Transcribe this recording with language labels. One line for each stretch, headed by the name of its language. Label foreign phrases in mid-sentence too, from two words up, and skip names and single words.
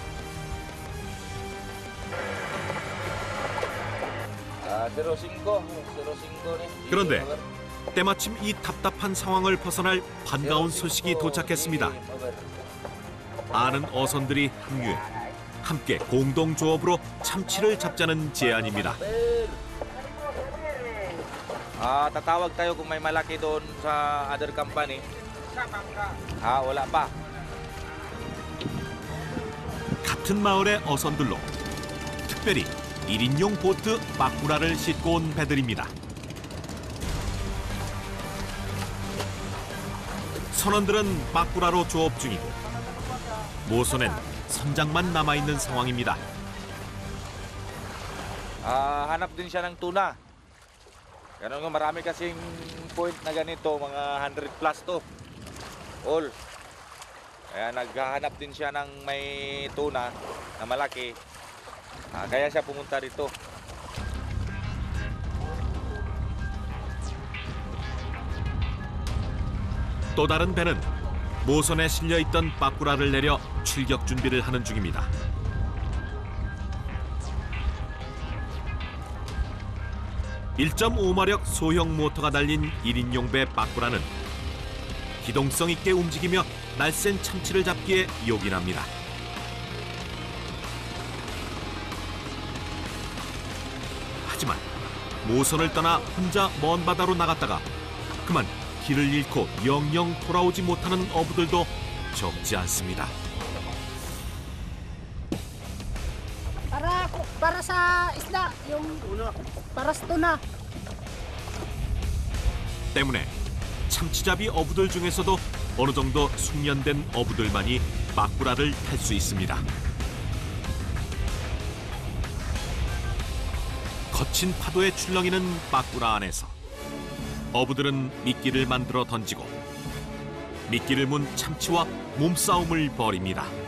Korean: 그런데 때마침 이 답답한 상황을 벗어날 반가운 소식이 도착했습니다. 아는 어선들이 합류해 함께 공동 조업으로 참치를 잡자는 제안입니다.
Filipino: Tatawag tayo kung may malaki doon sa
English: other company.
Filipino: Wala pa.
Korean: 같은 마을의 어선들로 특별히 1인용 보트 빠꾸라를 싣고 온 배들입니다. 선원들은 빠꾸라로 조업 중이고 모선엔 선장만 남아있는 상황입니다.
Filipino: Hanap din siya ng tuna. Ganun nga, marami kasing point na ganito, mga 100 plus to. All. Kaya naghahanap din siya ng may tuna na malaki. Kaya siya pumunta rito.
Korean: 또 다른 배는 모선에 실려있던 빠꾸라를 내려 출격 준비를 하는 중입니다. (1.5마력) 소형 모터가 달린 1인용 배 빠꾸라는 기동성 있게 움직이며 날쌘 참치를 잡기에 요긴합니다. 하지만 모선을 떠나 혼자 먼 바다로 나갔다가 그만 길을 잃고 영영 돌아오지 못하는 어부들도 적지 않습니다.
Filipino: Para sa isda, yung para sa tuna.
Korean: 때문에 참치잡이 어부들 중에서도 어느 정도 숙련된 어부들만이 빠꾸라를 탈 수 있습니다. 거친 파도에 출렁이는 빠꾸라 안에서 어부들은 미끼를 만들어 던지고 미끼를 문 참치와 몸싸움을 벌입니다.